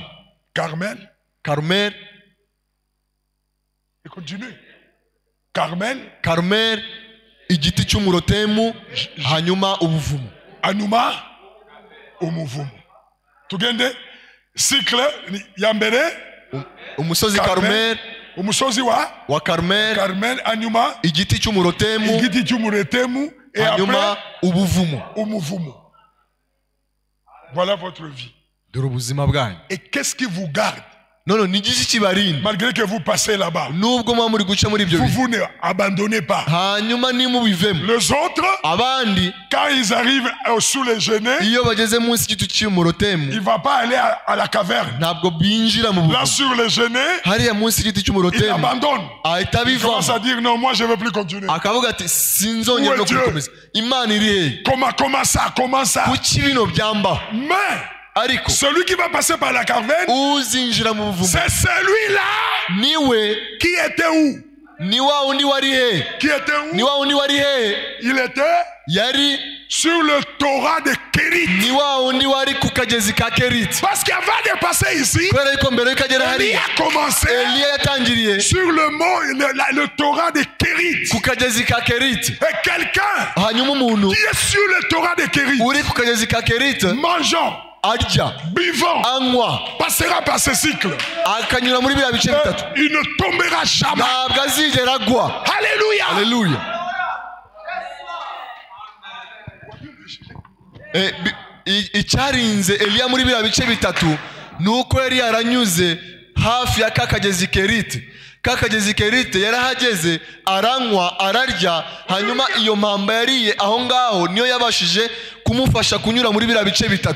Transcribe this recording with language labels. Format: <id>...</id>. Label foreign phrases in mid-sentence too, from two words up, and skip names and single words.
<fr>Carmel. Carmel. Et continue. Carmel. Carmel,</fr> <rw>igiti cy'umurotemu, hanyuma ubuvumo. Hanyuma umuvumo. Tugende cycle ya mbere umusozi Carmel, umusozi wa Carmel, Carmel, hanyuma igiti cy'umurotemu,</rw> <fr>et</fr> <rw>hanyuma</rw> <fr>après</fr> <rw>ubuvumo. umuvumo.</rw> <fr>Voilà votre vie.</fr> <rw>Dore ubuzima bwanyu.</rw> <fr>Et qu'est-ce qui vous garde?</fr> <rw>None ni igiki kibarinda</rw> <fr>Malgré que vous passez là-bas.</fr> <rw>nubwo mwa muri guca muri ibyo</rw> <fr>Vous ne abandonnez pas.</fr> <rw>hanyuma nimubivemo.</rw> <fr>Les autres,</fr> <rw>Abandi</rw> <fr>quand ils arrivent sous les genêts,</fr> <rw>iyo bageze munsi y'igiti cy'umurotemu</rw> <fr>il ne va pas aller à la caverne.</fr> <rw>ntabwo binjira mu</rw> <fr>Là,</fr> <rw>buvumo.</rw> <fr>sur les genêts,</fr> <rw>Hariya munsi y'igiti</rw> <fr>il</fr> <rw>cy'umurotemu</rw> <fr>abandonne.</fr> <rw>ahita</rw> <fr>Il commence</fr> <rw>abivamo</rw> <fr>à dire non, moi je ne veux plus continuer.</fr> <rw>akavuga ati sinzongera no</rw> <fr>Où est Dieu?</fr> <rw>kubikomeza. Imana iri hehe?</rw> <fr>Comment ça?</fr> <rw>kuki bino byambaho?</rw> <fr>Mais</fr> <rw>ariko</rw> <fr>celui qui va passer par la caverne,</fr> <rw>uzinjira mu buvumo</rw> <fr>c'est celui-là</fr> <rw>niwe</rw> <fr>qui était où?</fr> <rw>ni wa wundi wari hehe?</rw> <fr>Qui était</fr> <rw>ni</rw> <fr>où?</fr> <rw>wa wundi wari hehe?</rw> <fr>Il était</fr> <rw>yari</rw> <fr>sur le Torah de Kérit.</fr> <rw>ni wa wundi wari ku kagezi ka Keriti.</rw> <fr>Parce qu'avant de passer ici,</fr> <rw>kubera yuko mbere yuko agera</rw> <fr>il</fr> <rw>hariya</rw> <fr>a commencé</fr> <rw>Eliya yatangiriye</rw> <fr>sur le mont, le Torah de Kérit.</fr> <rw>ku kagezi ka Keriti.</rw> <fr>Et quelqu'un</fr> <rw>hanyuma umuntu</rw> <fr>qui est sur le Torah de Kérit,</fr> <rw>uri ku kagezi ka Keriti</rw> <fr>mangeant,</fr> <rw>arya</rw> <fr>buvant,</fr> <rw>anywa</rw> <fr>passera par ce cycle.</fr> <rw>akanyura muri biriya bice bitatu</rw> <fr>Et il ne tombera jamais.</fr> <rw>ntabwo azigera agwa.</rw> <fr>Alléluia.</fr> <rw>Haleluya. Icyarinze Eliya muri biriya bice bitatu ni uko yari yaranyuze hafi ya kakagezi Keriti. Kakagezi Keriti yarahageze aranywa ararya, hanyuma iyo mpamba yariye aho ngaho niyo yabashije kumufasha kunyura muri biriya bice bitatu.</rw>